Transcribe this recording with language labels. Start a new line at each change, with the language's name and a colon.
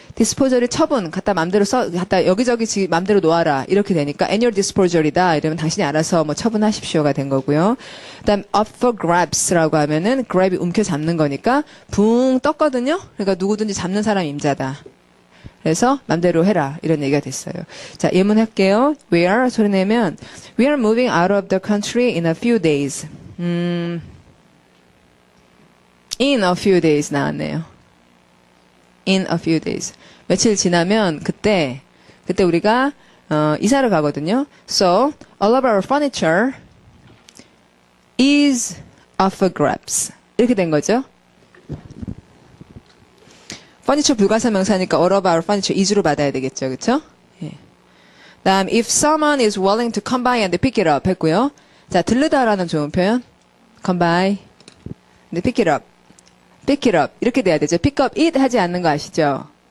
Korean: disposal이 처분 갖다 맘대로 갖다 여기저기 맘대로 놓아라 이렇게 되니까 at your disposal이다 이러면 당신이 알아서 뭐 처분하십시오가 된 거고요. 그 다음 up for grabs라고 하면은 grab이 움켜잡는 거니까 붕 떴거든요. 그러니까 누구든지 잡는 사람 임자다. 그래서 맘대로 해라 이런 얘기가 됐어요. 자, 예문 할게요.
English: Where
Korean: 소리 내면
English: We are moving out of the country in a few days. In a few days 나왔네요. In a few days.
Korean: 며칠 지나면 그때 우리가 이사를 가거든요.
English: So all of our furniture is up for grabs.
Korean: 이렇게 된 거죠. furniture 불가사 명사니까
English: all of our furniture is
Korean: 로 받아야 되겠죠. 그렇죠? 예.
English: 다음 if someone is willing to come by and pick it up
Korean: 했고요. 자, 들르다라는 좋은 표현.
English: come by and pick it up. pick it up
Korean: 이렇게 돼야 되죠.
English: pick up it
Korean: 하지 않는 거 아시죠?